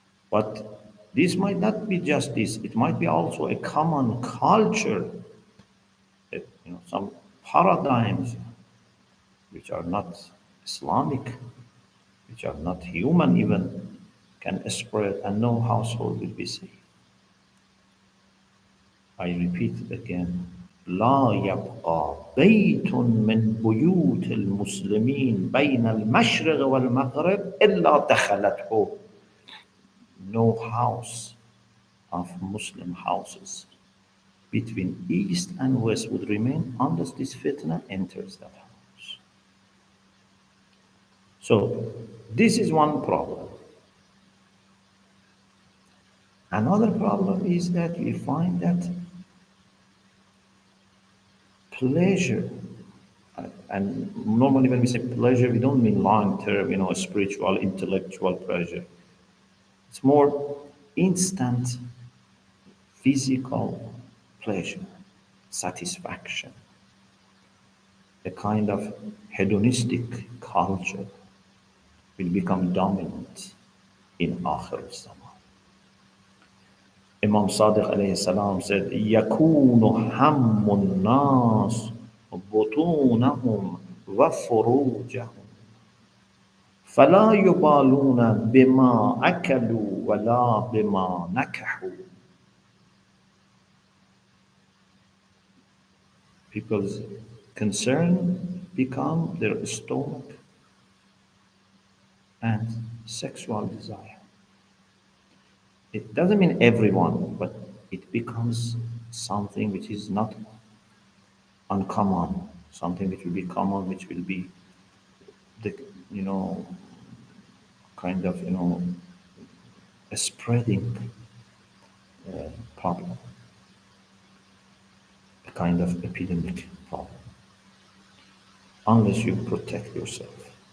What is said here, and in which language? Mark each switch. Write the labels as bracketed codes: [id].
[en] But this might not be just this, it might be also a common culture that, some paradigms which are not Islamic, which are not human even, can spread and no household will be safe. I repeat it again. [ar] لا يبقى بيت من بيوت المسلمين بين المشرق والمغرب إلا دخلته. [en] No house of Muslim houses between east and west would remain unless this fitna enters that house. So this is one problem. Another problem is that we find that pleasure, and normally when we say pleasure, we don't mean long-term, spiritual, intellectual pleasure. It's more instant physical pleasure, satisfaction. a kind of hedonistic culture will become dominant in Akhir Zaman. Imam Sadiq alayhi salam said, [ar] يَكُونُ هَمُّ النَّاسِ بُطُونَهُمْ وَفُرُوجَهُمْ فَلَا يُبَالُونَ بِمَا أَكَلُوا وَلَا بِمَا نَكَحُوا. [en] People's concern become their stomach and sexual desire. It doesn't mean everyone, but it becomes something which is not uncommon, something which will be common, which will be the, you know, kind of, a spreading problem, a kind of epidemic problem, unless you protect yourself.